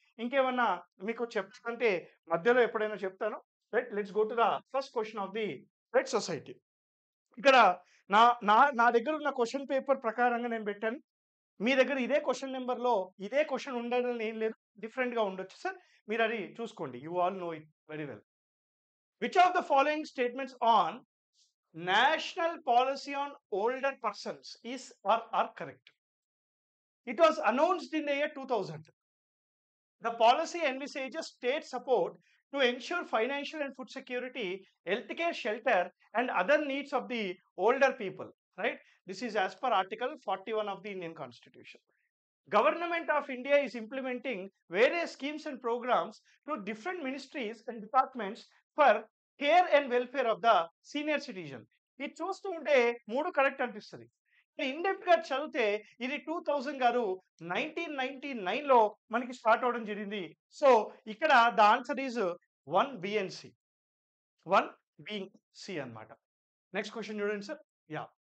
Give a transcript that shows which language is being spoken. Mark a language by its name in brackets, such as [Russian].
[Telugu] ఇంకేమన్నా మీకు చెప్పాలంటే మధ్యలో ఎప్పుడైనా చెప్తాను. Right. [English] Let's go to the first question of the right society. [Telugu] ఇక్కడ నా నా నా దగ్గర ఉన్న క్వెషన్ పేపర్ ప్రకారంగా నేను పెట్టాను. మీ దగ్గర ఇదే క్వెషన్ నంబర్‌లో ఇదే క్వెషన్ ఉండాలని ఏం లేదు. డిఫరెంట్‌గా ఉండొచ్చు సార్. మీరు అది చూసుకోండి. [English] You all know it very well. Which of the following statements on national policy on older persons is or are correct? It was announced in the year 2000. The policy envisages state support to ensure financial and food security, healthcare, shelter, and other needs of the older people. Right? This is as per Article 41 of the Indian Constitution. Government of India is implementing various schemes and programs through different ministries and departments for care and welfare of the senior citizen. [Telugu] ఇది చూస్తూ ఉంటే 3 correct అనిపిస్తది. In depth గా చదివితే ఇది 2000 గాదు 1999లో మనకి start అవ్వడం జరిగింది. [English] So, ఇక్కడ the answer is 1 B and C. [Telugu] 1 B, C అన్నమాట. నెక్స్ట్ క్వెషన్ చూడండి సార్. యాహ్.